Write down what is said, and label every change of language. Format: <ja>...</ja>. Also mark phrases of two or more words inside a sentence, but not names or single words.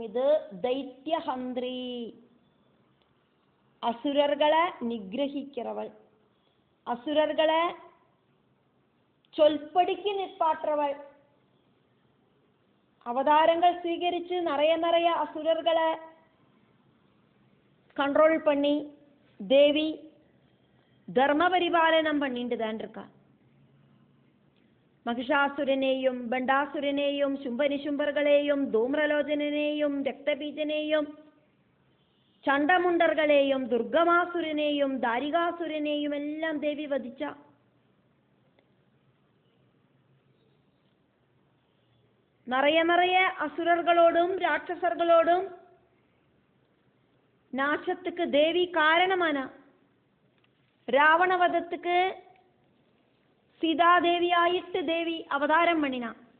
<ta>இது தைத்யஹந்திரி, அசுரர்களை நிகிரகிக்கிறவள், அசுரர்களை சொல்படிக்கு நிற்பாற்றவள். அவதாரங்கள் സ്വീകരിച്ച് நிறைய அசுரர்களை கண்ட்ரோல் பண்ணி தேவி தர்ம பரிபாலனம் பண்ணிட்டு தான் இருக்கா.</ta> <ml>മഹിഷാസുരനെയും ബണ്ടാസുരനെയും ശുംഭനിശുംഭர்களையும் ധൂമ്രലോചനെയും രക്തബീജനെയും ചണ്ഡമുണ്ടர்களையும் ദുർഗമാസുരനെയും ദാരികാസുരനെയും എല്ലാം ദേവി വധിച്ച.</ml> <ta>நிறைய அசுரர்களோடும் ராட்சசர்களோடும் நாசத்துக்கு தேவி காரணமான. ராவணவதத்துக்கு சீதாதேவி ஆயிட்டு தேவி அவதாரம் பண்ணினா.</ta>